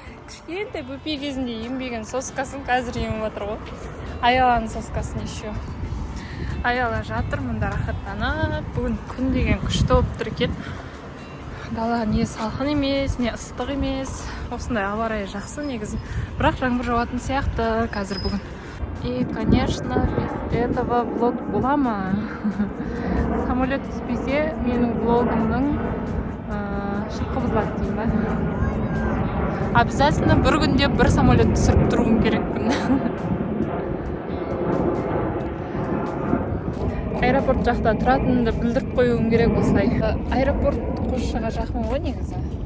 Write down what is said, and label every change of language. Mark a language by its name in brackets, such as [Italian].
[Kazakh] Кішкентай бөпе кезінде ембеген соскасын қазір еміп жатыр ғой. Аяланың соскасын [Russian] еще. [Kazakh] Аяла жатыр, мұнда рахаттанып. Бүгін күн деген күшті болып тұр екен. Дала не салқын емес, не ыстық емес. Осындай ауа райы жақсы негізі. Бірақ жаңбыр жауатын сияқты қазір бүгін. [Russian] И, конечно, без этого влог [Kazakh] бола ма? Самолет түспесе, менің влогымның шырқы бұзылады деймін ба? [Russian] Обязательно [Kazakh] бір күнде бір самолет түсіріп тұруым керекпін. Аэропорт жақта тұратынымды білдіріп қоюым керек осылай. Аэропорт Қосшыға жақын ғой негізі.